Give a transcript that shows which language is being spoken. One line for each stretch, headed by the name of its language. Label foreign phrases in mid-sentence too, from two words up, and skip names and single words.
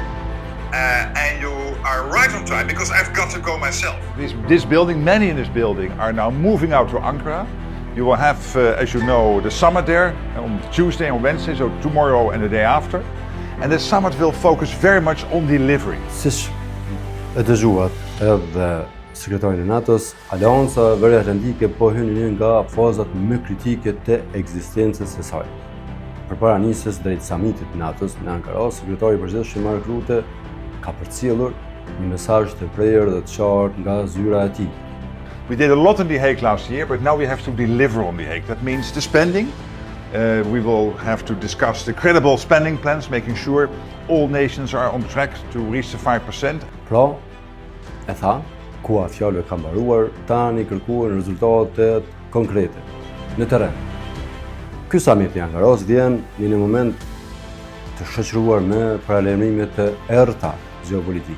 English: And you are right on time because I've got to go myself. This building, many in this building are now moving out to Ankara. You will have, as you know, the summit there on Tuesday and Wednesday, so tomorrow and the day after. And the summit will focus very much on delivery.
Albanian: Siç e dëgjuat edhe sekretarin e NATO-s, Aleanca Veriatlantique po hyn në një nga fazat më kritike të ekzistencës së saj. Përpara nisjes drejt samitit të NATO-s në Ankara, sekretari i përgjithshëm Mark Rutte ka përcjellur një mesazh të prerë dhe të qartë nga zyra e tij.
English: We did a lot in The Hague last year, but now we have to deliver on The Hague. That means the spending. We will have to discuss the credible spending plans, making sure all nations are on track to reach the 5%.
Albanian: Pra, e tha, koha fjalë ka mbaruar, tani kërkuan rezultate konkrete në terren. Ky samit i Ankaras vjen në një moment të shoqëruar me paralajmërime të errëta gjeopolitike.